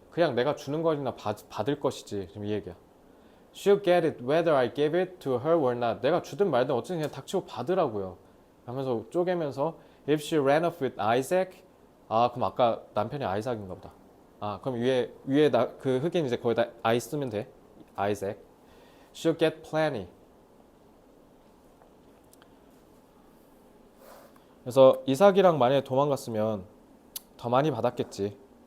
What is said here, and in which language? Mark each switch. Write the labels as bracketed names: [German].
[Korean] 그냥 내가 주는 거나 받을 것이지. 지금 이 얘기야. [English] She'll get it whether I give it to her or not. [Korean] 내가 주든 말든 어쨌든 그냥 닥치고 받으라고요. 하면서 쪼개면서 [English] If she ran off with Isaac. [Korean] 그럼 아까 남편이 아이삭인가 보다. 그럼 위에 그 흑인 이제 거기다 I 쓰면 돼. [English] Isaac. She'll get plenty. [Korean] 그래서 이삭이랑 만약에 도망갔으면 더 많이 받았겠지.